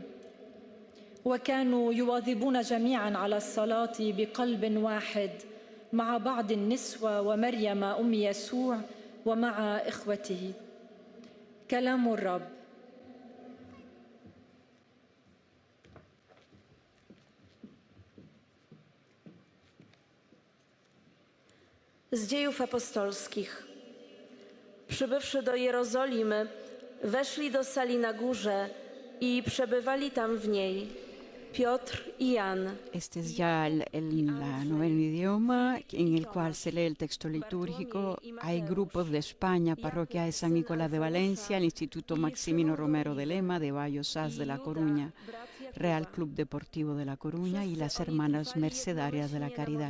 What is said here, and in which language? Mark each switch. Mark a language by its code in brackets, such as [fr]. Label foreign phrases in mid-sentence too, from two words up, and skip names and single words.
[ar] وكانوا يواظبون جميعا على الصلاة بقلب واحد مع بعض النسوة ومريم أم يسوع ومع إخوته. كلام الرب. [pl] Z Dziejów Apostolskich. Przybywszy do Jerozolimy, weszli do sali na górze i przebywali tam w niej Piotr y Jan. [es] Este es ya la noveno idioma en el cual se lee el texto litúrgico. Hay grupos de España, Parroquia de San Nicolás de Valencia, el Instituto Maximino Romero de Lema, de Bayo Sas de La Coruña, Real Club Deportivo de La Coruña y las Hermanas Mercedarias de la Caridad.